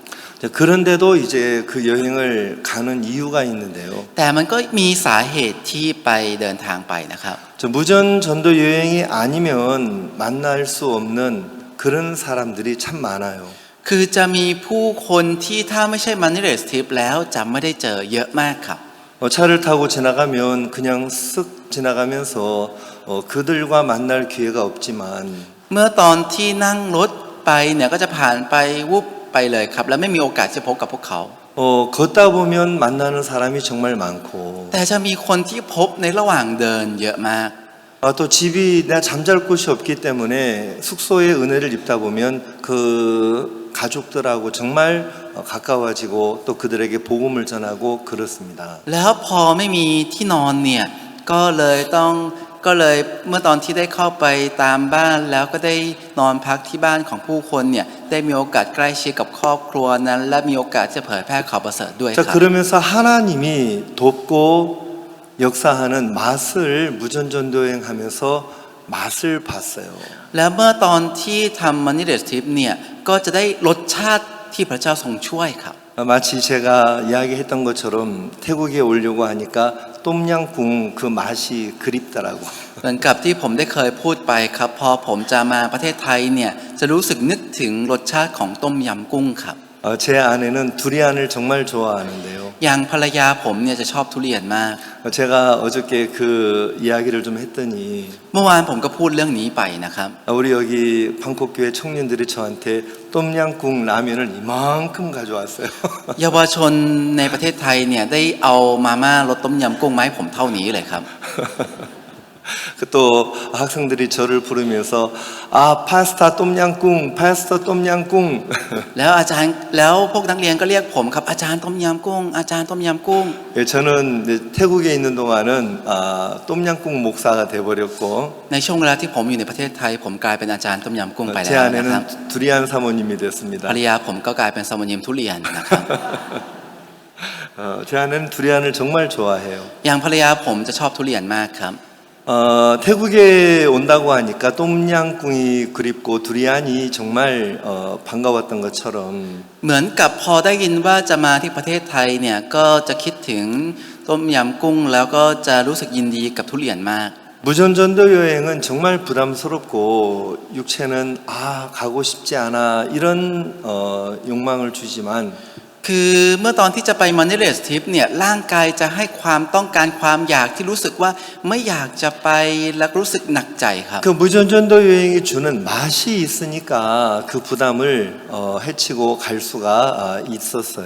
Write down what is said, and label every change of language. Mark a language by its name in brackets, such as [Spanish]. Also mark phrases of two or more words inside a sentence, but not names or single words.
[Korean] 그런데도 이제 그 여행을 가는 이유가 있는데요. [Thai] แต่มันก็มีสาเหตุที่ไปเดินทางไปนะครับ [Korean] 무전 전도 여행이 아니면 만날 수 없는 그런 사람들이 참 많아요. [Thai] คือจะมีผู้คนที่ถ้าไม่ใช่ [English] money less trip [Thai] แล้วจะไม่ได้เจอเยอะมากครับ [Korean] 차를 타고 지나가면 그냥 쓱 지나가면서 그들과 만날 기회가 없지만 [Thai] เมื่อตอนที่นั่งรถไปเนี่ยก็จะผ่านไปวุบไปเลยครับและไม่มีโอกาสจะพบกับพวกเขา [Korean] 걷다 보면 만나는 사람이 정말 많고 [Thai] แต่จะมีคนที่พบในระหว่างเดินเยอะมาก [Korean] 또 집이 내가 잠잘 곳이 없기 때문에 숙소에 은혜를 입다 보면 그 가족들하고 정말 가까워지고 또 그들에게 복음을 전하고 그렇습니다. [Thai] แล้วพอไม่มีที่นอนเนี่ยก็เลยเมื่อตอนที่ได้เข้าไปตามบ้านแล้วก็ได้นอนพักที่บ้านของผู้คนเนี่ยได้มีโอกาสใกล้ชิดกับครอบครัวนั้นและมีโอกาสจะเผยแพร่ข่าวประเสริฐด้วยค [Korean] 자 [Thai] รับ [Korean] 그러면서 하나님이 돕고 역사하는 맛을 무전전도여행하면서 맛을 봤어요. [Thai] แล้วเมื่อตอนที่ทำ [English] money less trip [Thai] เนี่ยก็จะได้รสชาติที่พระเจ้าทรงช่วยครับ [Korean] 마치 제가 이야기했던 것처럼 태국에 오려고 하니까 똠양꿍 그 맛이 그립더라고. [Thai] เหมือนกับที่ผมได้เคยพูดไปครับพอผมจะมาประเทศไทยเนี่ยจะรู้สึกนึกถึงรสชาติของต้มยำกุ้งครับ [Korean] 제 아내는 두리안을 정말 좋아하는데요. [Thai] อย่างภรรยาผมเนี่ยจะชอบทุเรียนมาก [Korean] 제가 어저께 그 이야기를 좀 했더니 [Thai] เมื่อวานผมก็พูดเรื่องนี้ไปนะครับ [Korean] 우리 여기 방콕교회 청년들이 저한테 똠양꿍 라면을 이만큼 가져왔어요. [Thai] เยาวชนในประเทศไทยเนี่ยได้เอามาม่ารสต้มยำกุ้งมาให้ผมเท่านี้เลยครับ [Korean] 또 학생들이 저를 부르면서 아 파스타 똠양꿍 파스타 똠양꿍 [Thai] แล้วอาจารย์แล้วพวกนักเรียนก็เรียกผมครับอาจารย์ต้มยำกุ้งอาจารย์ต้มยำกุ้ง [Korean] 예, 저는 이제 태국에 있는 동안은 똠양꿍 목사가 돼버렸고 [Thai] ในช่วงเวลาที่ผมอยู่ในประเทศไทยผมกลายเป็นอาจารย์ต้มยำกุ้งไปแล้ [Korean] 제 [Thai] วนะครับ [Korean] 아내는 두리안 사모님이 [Thai] ภร [Korean] 됐습니다. [Thai] รยาผมก็กลายเป็นสมุนิมทุเรียนนะครับ [Korean] 제 아내는 두리안을 정말 좋아해요. [Thai] อย่างภรรยาผมจะชอบทุเรียนมากครับ [Korean] 태국에 온다고 하니까 똠양꿍이 그립고 두리안이 정말 반가웠던 것처럼 [Thai] เหมือนกับพอได้ยินว่าจะมาที่ประเทศไทยเนี่ยก็จะคิดถึงต้มยำกุ้งแล้วก็จะรู้สึกยินดีกับทุเรียนมาก [Korean] 무전전도 여행은 정말 부담스럽고 육체는 가고 싶지 않아 이런 욕망을 주지만 [Thai] คือเมื่อตอนที่จะไป [English] money less trip [Thai] เนี่ยร่างกายจะให้ความต้องการความอยากที่รู้สึกว่าไม่อยากจะไปแล้วรู้สึกหนักใจครับ [Korean] 그 무전전도 여행이 주는 맛이 있으니까 그 부담을 해치고 갈 수가 있었어요.